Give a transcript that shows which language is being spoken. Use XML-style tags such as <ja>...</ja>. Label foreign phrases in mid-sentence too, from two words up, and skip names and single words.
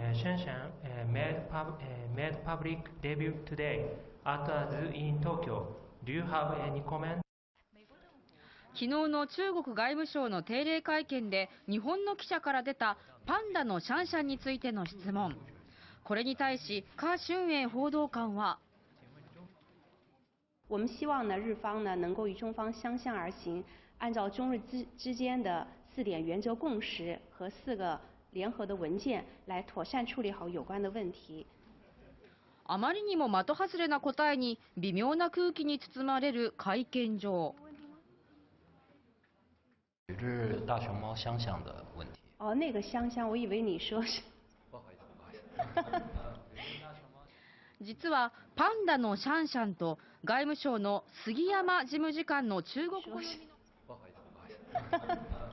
<en>Shanshan made public debut today at a zoo in Tokyo. Do you have any comment?</en> <ja>昨日の中国外務省の定例会見で日本の記者から出たパンダのシャンシャンについての質問。これに対し華春瑩報道官は、</ja> <zh>我们希望呢日方呢能够与中方相向而行，按照中日之间的4点原则共识和4个联合的文件来妥善处理好有关的问题。</zh> <ja>あまりにも的外れな答えに微妙な空気に包まれる会見場。</ja> <zh>与日大熊猫相像的问题。哦，那个相像，我以为你说是。不好意思，不好意思。</zh> <ja>実はパンダのシャンシャンと外務省の杉山事務次官の中国語読みの。</ja> <zh>不好意思，不好意思。</zh>